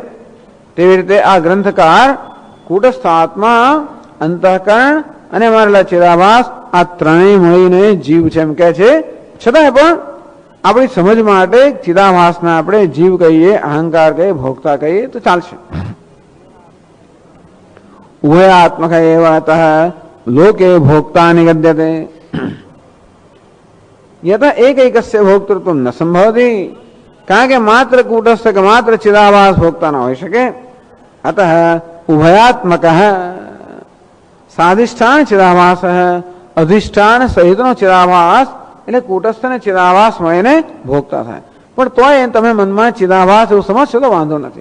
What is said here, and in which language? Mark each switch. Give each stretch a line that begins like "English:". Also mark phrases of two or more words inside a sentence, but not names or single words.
Gujarati: તેવી રીતે આ ગ્રંથકાર કૂટસ્થ આત્મા, અંતઃકરણ અને મારેલા ચિદાભાસ આ ત્રણેય મળીને જીવ છે એમ કહે છે. છતાંય પણ આપણી સમજ માટે ચિદાભાસને આપણે જીવ કહીએ, અહંકાર કહીએ, ભોગતા કહીએ તો ચાલશે.
Sanskrit: उभयात्मक एव अतः लोके भोक्ता निगद्यते। यथा एकैकस्य भोक्तृत्व न संभवति,
Gujarati: કારણ કે માત્ર કૂટસ્થ કા માત્ર ચિદાભાસ ભોક્તા ન હો સકે।
Sanskrit: अतः उभयात्मक साधिष्ठान चिदाभास
Gujarati: અધિષ્ઠાન સહિત નો ચિદાભાસ એટલે કુટસ્થ ને ચિદાભાસ મળીને ભોગતા થાય, પણ તોય તમે મનમાં ચિદાભાસ એવું સમજશો તો વાંધો નથી.